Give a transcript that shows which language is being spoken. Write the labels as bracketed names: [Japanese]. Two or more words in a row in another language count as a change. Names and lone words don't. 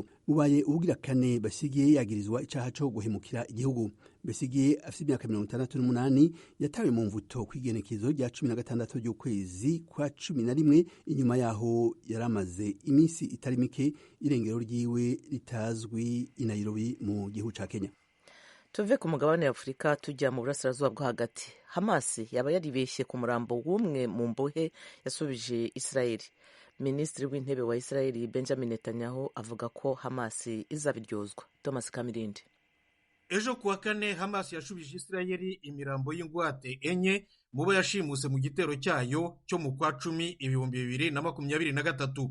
[Rundi] Ubaye ubugira kane Besigye yagirizwa icaha cyo guhemukira igihugu. Besigye afite imyaka 68 yatawe mu mvuto kwigenekezo rya 16 ry'ukwezi kwa 11. Inyuma yaho yaramaze iminsi itari mike irengero ryiwe ritazwi i Nairobi mu gihugu ca Kenya. [Kinyarwanda] Tuve ku mugabane wa Afurika tujya mu burasirazuba bwo hagati. Hamas yaba yaribeshye ku murambo w'umwe mu mbohe yasubije Israel. Minisitiri w'intebe wa Israel Benjamin Netanyahu avuga ko Hamas izabiryozwa. Thomas Kamirindi. Ejo kuwa kane Hamas yashubije Israel imirambo y'ingwate enye mubo yashimuse mu gitero cyayo cyo mu kwa 10 2023.